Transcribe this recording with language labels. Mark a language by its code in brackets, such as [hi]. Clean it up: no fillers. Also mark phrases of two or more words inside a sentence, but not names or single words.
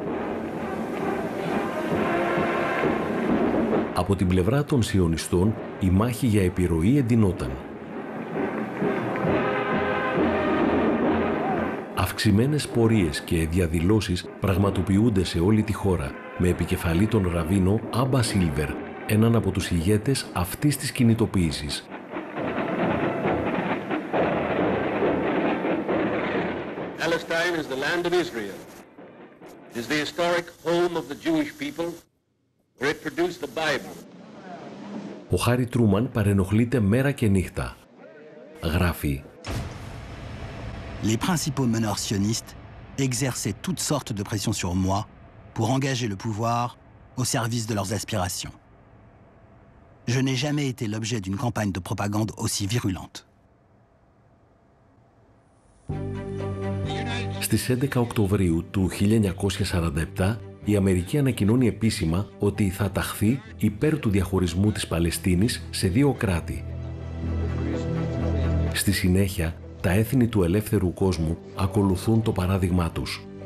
[el] Από την πλευρά των Σιωνιστών, η μάχη για επιρροή εντυνόταν. Αυξημένες πορείες και διαδηλώσεις πραγματοποιούνται σε όλη τη χώρα, με επικεφαλή τον ραβίνο Άμπα Σίλβερ, έναν από τους ηγέτες αυτής της κινητοποίησης. [en] Palestine is the land of Israel. It is the historic home of the Jewish people, where it produced the Bible. [el] Ο Χάρι Τρούμαν παρενοχλείται μέρα και νύχτα. Γράφει: [fr] Les principaux meneurs sionistes exerçaient toutes sortes de pressions sur moi pour engager le pouvoir au service de leurs aspirations. Je n'ai jamais été l'objet d'une campagne de propagande aussi virulente. [el] Στις 11 Οκτωβρίου του 1947, η Αμερική ανακοινώνει επίσημα ότι θα ταχθεί υπέρ του διαχωρισμού της Παλαιστίνης σε 2 κράτη. Στη συνέχεια, τα έθνη του ελεύθερου κόσμου ακολουθούν το παράδειγμά τους.